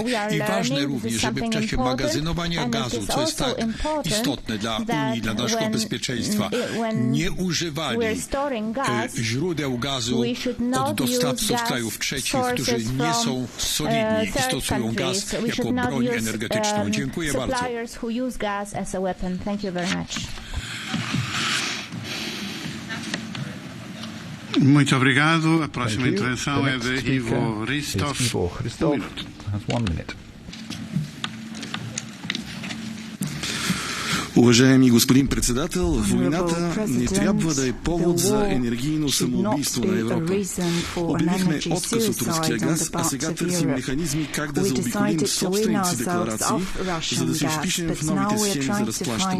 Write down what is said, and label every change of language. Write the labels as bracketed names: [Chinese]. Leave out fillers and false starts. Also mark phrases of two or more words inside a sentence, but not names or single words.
[Polish] I ważne również, żeby w czasie magazynowania gazu, co jest tak istotne dla Unii, dla naszego bezpieczeństwa, nie używali źródeł gazu od dostawców krajów trzecich, którzy nie są solidni i stosują gaz jako broń energetyczną. Dziękuję bardzo. [Portuguese] Muito obrigado. A próxima intervenção é de Ivo Hristov. [English] One minute. [Bulgarian] Уважаеми господин председател, войната не трябва да е повод за енергийно самоубийство на Европа. Обявихме отказ от руския газ, а сега търсим механизми как да заобиколим собствените си декларации, за да се впишем в новите схеми за разплащане.